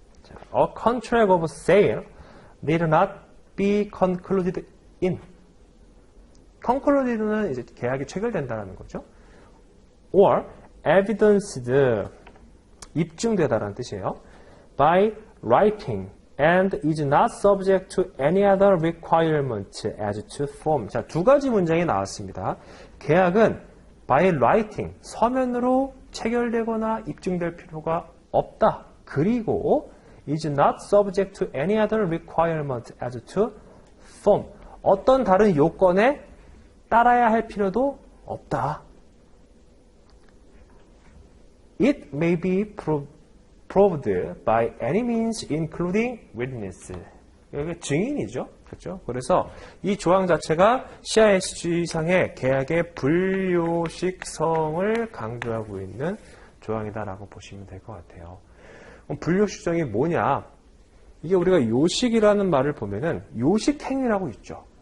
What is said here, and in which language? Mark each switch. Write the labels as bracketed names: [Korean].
[English] 자, A contract of sale need not be concluded in. [Korean] concluded는 이제 계약이 체결된다는 거죠. [English] or evidenced, [Korean] 입증되다라는 뜻이에요. [English] by writing and is not subject to any other requirement as to form. [Korean] 자, 두 가지 문장이 나왔습니다. 계약은 by writing, 서면으로 체결되거나 입증될 필요가 없다. [English] 그리고 is not subject to any other requirement as to form. [Korean] 어떤 다른 요건에 따라야 할 필요도 없다. [English] It may be proved by any means including witness. [Korean] 이게 증인이죠. 그렇죠? 그래서 이 조항 자체가 CISG상의 계약의 불요식성을 강조하고 있는 조항이다라고 보시면 될 것 같아요. 그럼 불요식성이 뭐냐? 이게 우리가 요식이라는 말을 보면은 요식행위라고 있죠.